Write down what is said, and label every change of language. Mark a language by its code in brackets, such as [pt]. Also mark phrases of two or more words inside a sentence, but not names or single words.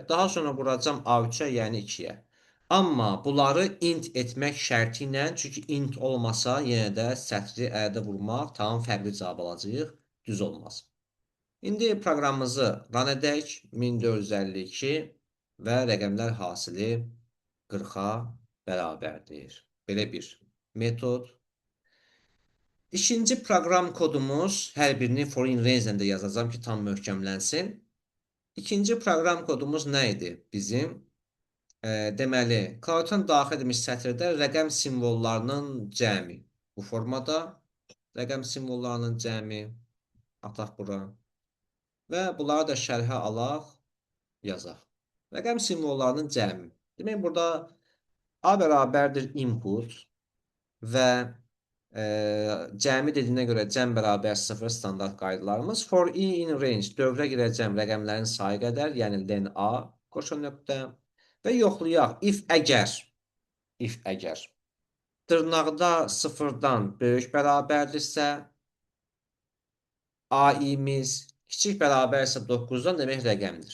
[az] Daha sonra vuracam A3-ə, yəni 2-yə. Amma bunları int etmək şərti ilə, çünki int olmasa yenə də sətri əldə vurmaq tam fərqli cavab alacağıq, düz olmaz. İndi proqramımızı run edək, 1452 və rəqəmlər hasili 40-a bərabərdir. Belə bir metod. İkinci proqram kodumuz, hər birini [en] for in range [az] ilə də yazacağam ki, tam möhkəmlənsin. İkinci proqram kodumuz nə idi bizim? Deməli, klaviaturadan daxil edilmiş sətirdə rəqəm simvollarının cəmi. Bu formada rəqəm simvollarının cəmi ataq bura. Və bunları da şərhə alaq, yazaq. Rəqəm simvollarının cəmi. Demək, burada A bərabərdir input və cəmi dediyinə görə cəm bərabər 0 standart qaydalarımız. [en] For i in range [az] dövrə girəcəm rəqəmlərin sayı qədər, yəni len a qoşa nöqtə və yoxlayaq. If əgər dırnaqda 0-dan böyük bərabərdirsə, a-imiz kiçik bərabərsə 9-dan demək rəqəmdir.